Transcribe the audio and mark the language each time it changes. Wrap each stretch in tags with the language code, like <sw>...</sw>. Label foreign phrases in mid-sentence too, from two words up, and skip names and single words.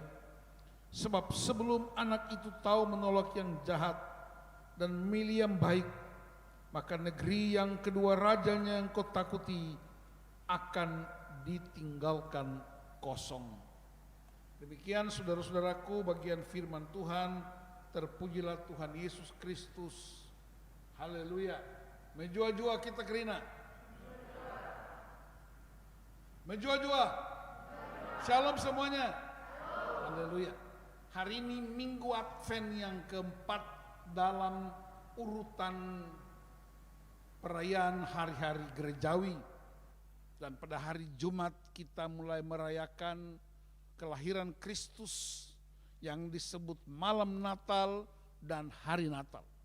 <id>Sebab sebelum anak itu tahu menolak yang jahat dan memilih yang baik, maka negeri yang kedua rajanya yang kau takuti akan ditinggalkan kosong. Demikian saudara-saudaraku bagian firman Tuhan. Terpujilah Tuhan Yesus Kristus. Haleluya.</id> <btx>Menjua-jua kita kerina. Menjua-jua.</btx> <id>Shalom semuanya. Haleluya. Hari ini Minggu Advent yang keempat dalam urutan perayaan hari-hari gerejawi. Dan pada hari Jumat kita mulai merayakan kelahiran Kristus yang disebut malam Natal dan hari Natal.</id>